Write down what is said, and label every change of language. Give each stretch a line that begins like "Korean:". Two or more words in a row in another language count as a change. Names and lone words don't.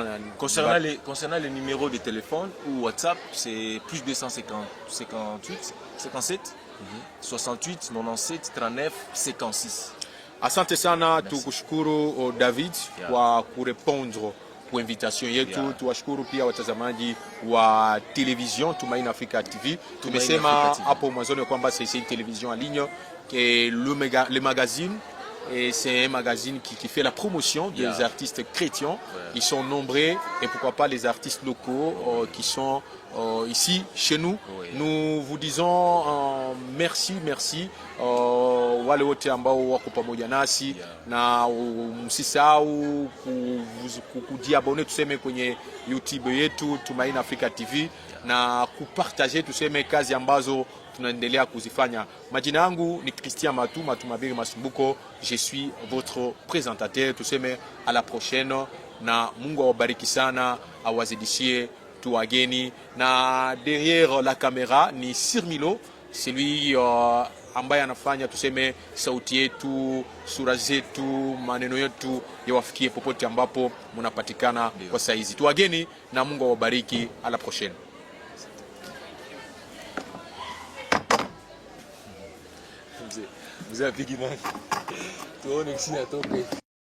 French: concernant les numéros de téléphone ou WhatsApp, c'est plus 258 57 68 97 39 56.
Swahili: Asante sana, tukushukuru David kwa kurepondre kwa invitation yetu. Tuwashukuru pia watazamaji wa television Tumaini Africa TV. Tumesema hapo mwanzoni kwamba
French: c'est une télévision en ligne et le magazine. Et c'est un magazine qui fait la promotion des artistes chrétiens. Ils sont nombreux et pourquoi pas les artistes locaux qui sont ici chez nous. Nous vous disons merci
Swahili: wale wote ambao wako pamoja nasi na msisahau kujiabone tuseme kwenye YouTube yetu Tumaini Africa TV na kupartager tuseme kazi ambazo tunaendelea kuzifanya. Majina yangu ni Christian Matumabiri Masumbuko.
French: Je suis votre présentateur.
Swahili: Tuseme
French: à la prochaine
Swahili: na Mungu awabariki sana, awazidishie tu wageni. Na
French: derrière la caméra
Swahili: ni Sirmilo, celui ambaye anafanya tuseme sauti yetu, sura zetu, maneno yetu yawafikie popote ambapo mnapatikana kwa saizi. Tu wageni na Mungu awabariki.
French: À la prochaine.
Swahili: Mzee apigi nani? Tuone kisi atoke.